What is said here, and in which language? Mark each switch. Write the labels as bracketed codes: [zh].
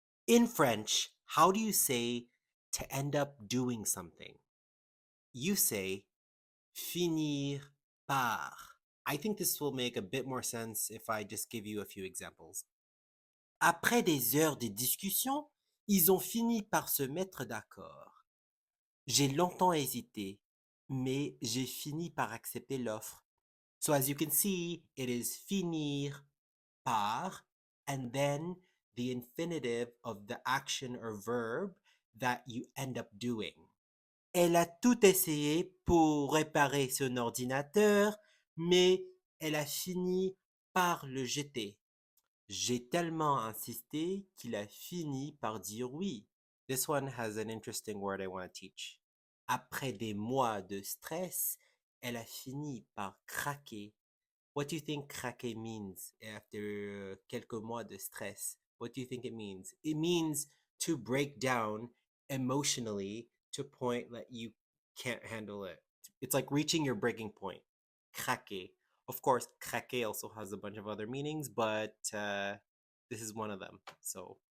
[en] In French, how do you say to end up doing something? You say finir par. I think this will make a bit more sense if I just give you a few examples. [fr] Après des heures de discussion, ils ont fini par se mettre d'accord. J'ai longtemps hésité, mais j'ai fini par accepter l'offre. [en] So as you can see, it is finir par and then the infinitive of the action or verb that you end up doing. [fr] Elle a tout essayé pour réparer son ordinateur, mais elle a fini par le jeter. J'ai tellement insisté qu'il a fini par dire oui. [en] This one has an interesting word I want to teach. [fr] Après des mois de stress, elle a fini par craquer. [en] What do you think craquer means after [fr] quelques mois de stress? [en] What do you think it means? It means to break down emotionally to a point that you can't handle it. It's like reaching your breaking point. Craquer. Of course, craquer also has a bunch of other meanings, but this is one of them. So